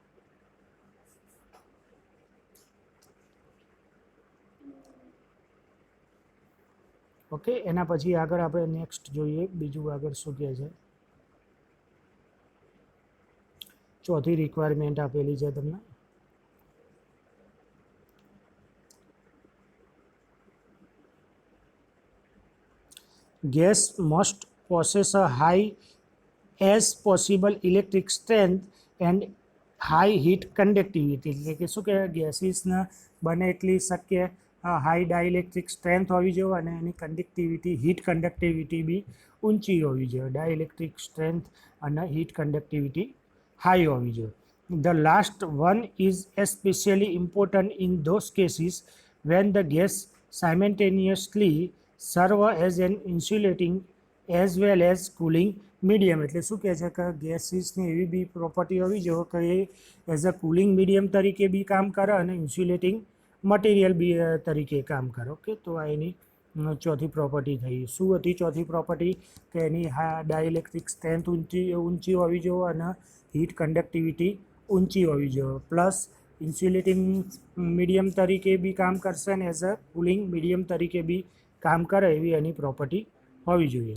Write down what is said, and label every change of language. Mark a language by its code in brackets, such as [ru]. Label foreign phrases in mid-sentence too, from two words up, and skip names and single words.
[gu] ઓકે, એના પછી આગળ આપણે નેક્સ્ટ જોઈએ બીજું આગળ શું કહે છે. ચોથી રિક્વાયરમેન્ટ આપેલી છે તમને. [en] Gas must possess a high as possible electric strength and high heat conductivity. [gu] એટલે કે શું કહેવાય? ગેસીસને બને એટલી શક્ય [en] high dielectric strength [gu] હોવી જોઈએ અને એની [en] conductivity heat conductivity [gu] બી ઊંચી હોવી જોઈએ. [en] dielectric strength [gu] અને [en] heat conductivity high [gu] હોવી જોઈએ. [en] The last one is especially important in those cases when the gas simultaneously serve as an insulating as well as cooling medium. [gu] એટલે શું કહે છે કે ગેસીસની એવી બી પ્રોપર્ટી હોવી જોઈએ કે એ [en] as a cooling medium [gu] તરીકે બી કામ કરે અને [en] insulating material [gu] બી તરીકે કામ કરે. ઓકે, તો આ એની ચોથી પ્રોપર્ટી થઈ. શું હતી ચોથી પ્રોપર્ટી? કે એની [en] dielectric strength [gu] ઊંચી હોવી જોઈએ અને [en] heat conductivity [gu] ઊંચી હોવી જોઈએ, [en] plus insulating medium [gu] તરીકે બી કામ કરશે અને [en] as a cooling medium [gu] તરીકે બી કામ કરે એવી એની પ્રોપર્ટી હોવી જોઈએ.